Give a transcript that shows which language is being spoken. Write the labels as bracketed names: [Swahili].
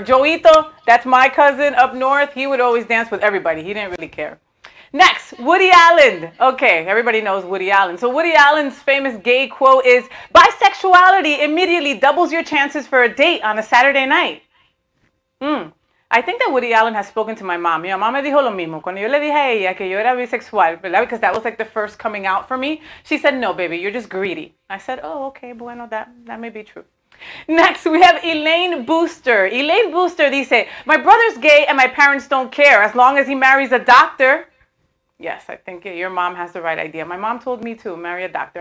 [English] Joito, that's my cousin up north. He would always dance with everybody. He didn't really care. Next, Woody Allen. Okay, everybody knows Woody Allen. So Woody Allen's famous gay quote is, "Bisexuality immediately doubles your chances for a date on a Saturday night." I think that Woody Allen has spoken to my mom. [Spanish] Mi mamá me dijo lo mismo. Cuando yo le dije a ella que yo era bisexual, ¿verdad? [English] Because that was like the first coming out for me. She said, "No, baby, you're just greedy." I said, "Oh, okay, [Spanish] bueno, [English] that may be true." Next, we have Elaine Booster. Elaine Booster [Spanish] dice, [English] "My brother's gay and my parents don't care as long as he marries a doctor." Yes, I think your mom has the right idea. My mom told me to marry a doctor.